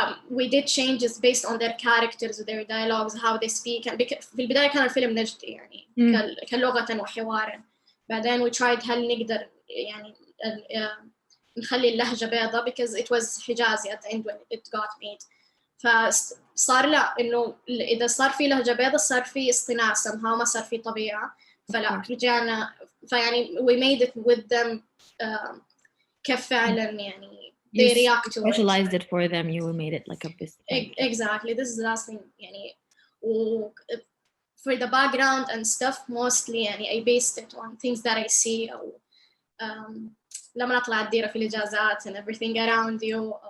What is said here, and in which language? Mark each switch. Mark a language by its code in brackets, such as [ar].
[en] We did changes based on their characters their dialogues how they speak and [ar] في البداية كان الفيلم نجدي يعني كلغة وحوارا. [en] بعدين we tried [ar] هل نقدر يعني نخلي اللهجة بيضة [en] because it was حجازي at the end when it got made. [ar] فصار لا إنه إذا صار في لهجة بيضة صار في اصطناع somehow ما صار في طبيعة. فلا رجعنا فيعني [en] we made it with them [ar] كيف فعلا يعني [en] they react to specialized it for them. You made it like a business. Exactly. This is the last thing يعني for the background and stuff mostly يعني I based it on things that I see [ar] أو لما نطلع الديرة في الإجازات [en] and everything around you.